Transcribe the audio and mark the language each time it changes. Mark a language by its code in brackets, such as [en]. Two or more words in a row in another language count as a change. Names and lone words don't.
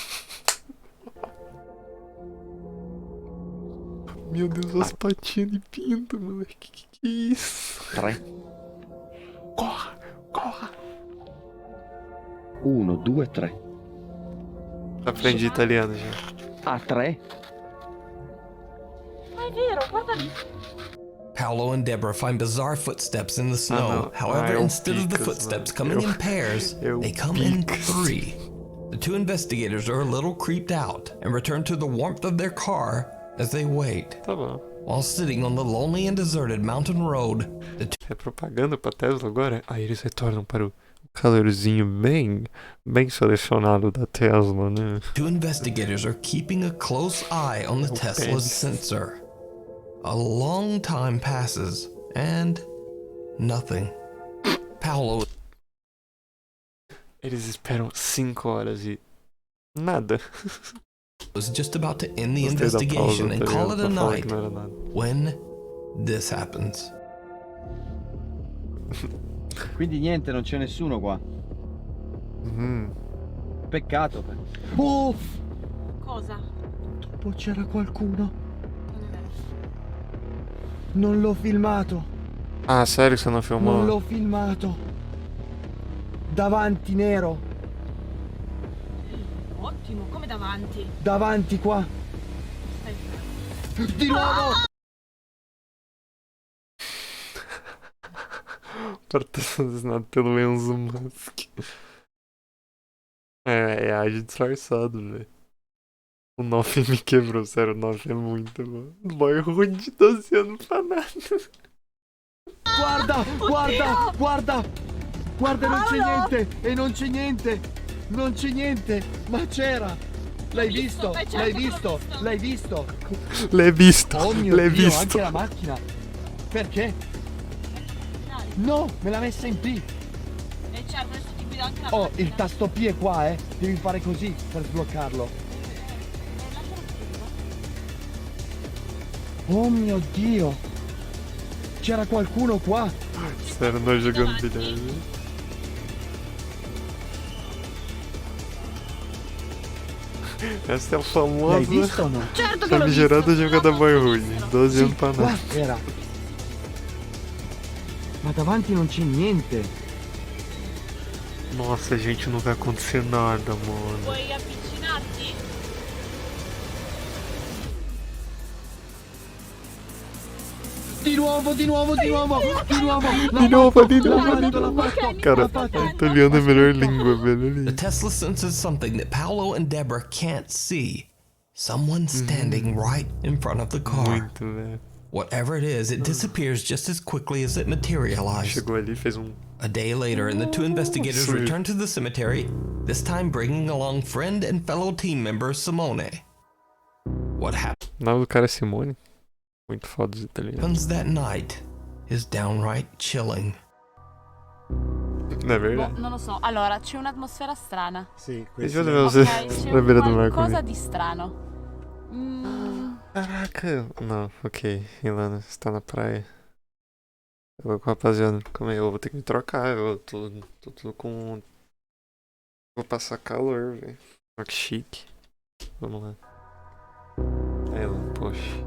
[pt] Meu Deus, as patinhas de pinto, mano. Que é isso? 3. Corra, corra. 1, 2, 3. Aprendi italiano já. Ah, 3? [it] Ma è vero, guarda lì. [en] Paolo and Deborah find bizarre footsteps in the snow. no. However, [pt] Ah, é o [en] instead of the [pt] Picas, [en] footsteps [pt] mano. [en] coming [pt] É o- [en] in pairs, [pt] é o [en] they come in [pt] Picas. 3. [en] The two investigators are a little creeped out and return to the warmth of their car as they wait. [pt] Tá bom. [en] While sitting on the lonely and deserted mountain road, the two [pt] É propaganda pra Tesla agora? Aí eles retornam para o calorzinho bem selecionado da Tesla, né? [en] investigators are keeping a close eye on the Oh, Tesla's thanks. sensor. A long time passes, and nothing. Paolo [pt] Eles esperam 5 horas e... nada. [en] was just about to end the [pt] Gostei da pausa, [en] investigation [pt] tá [en] and call it [pt] ligado? [en] a [pt] Pra falar [en] night [pt] que não era nada. [en] when this happens. [it] Quindi niente, non c'è nessuno qua. Uhum. Peccato. Oh! Cosa? Dopo c'era qualcuno. Non è vero. Non l'ho filmato. [pt] Ah, sério que você não filmou? [it] Non l'ho filmato. Davanti nero. Ottimo, come davanti. Davanti qua. Stai fermo. Di nuovo! [pt] Patrocinado pelo Enzo Musk. É ágil disfarçado, velho. O 9 me quebrou, sério, o 9 é muito bom. [en] Boy rude, [pt] tá sendo pra nada. [it] Guarda, guarda, guarda! Guarda, non c'è niente! E non c'è niente! Non c'è niente! Ma c'era! L'hai visto? certo L'hai che l'ho visto? visto. L'hai visto? L'hai visto, Oh mio l'hai Dio, visto. anche la macchina! Perché? Dai. No, me l'ha messa in P! E certo, adesso ti guido anche la Oh, macchina. il tasto P è qua, eh! Devi fare così per sbloccarlo. Lascialo che Oh mio Dio! C'era qualcuno qua! [pt] Sério, nós jogando bilhões. Essa é a [it] L'hai [pt] famosa [it] visto o no? Certo che l'ho [pt] famigerada [it] visto. [pt] jogada [en] boy rude. [pt] 12 [it] Sì, [pt] anos pra [it] qua [pt] nada. [it] era! Ma davanti non c'è niente! [pt] Nossa, gente, não vai acontecer nada, mano. [it] Vuoi avvicinarti? Di nuovo, di nuovo, di nuovo, di nuovo! Di nuovo, di nuovo, L'ha di fatto, l'ha nuovo. fatto, [pt] Cara, [it] l'ha fatto. [pt] italiano é a melhor língua, velho. [en] The Tesla senses something that Paolo and Deborah can't see. Someone standing right in front of the car. [pt] Muito, velho. [en] Whatever it is, it disappears just as quickly as it materialized. [pt] Chegou ali, fez um... [en] A day later, and the two investigators Sweet. return to the cemetery, this time bringing along friend and fellow team member Simone. What [pt] O nome do cara é Simone. Muito foda os italianos. [en] happens that night is downright chilling. [pt] Não é [it] Boh, [pt] verdade? [it] non lo so. Allora, c'è un'atmosfera strana. Sì, Io devo Ok, usare c'è la vera del qualcosa Marco. di strano. [pt] Caraca! Não, ok. Ilana, você tá na praia. Eu vou com a rapaziada. Calma aí, eu vou ter que me trocar. Eu tô com. Vou passar calor, velho. Olha que chique. Vamos lá. Aí, Ilana, poxa.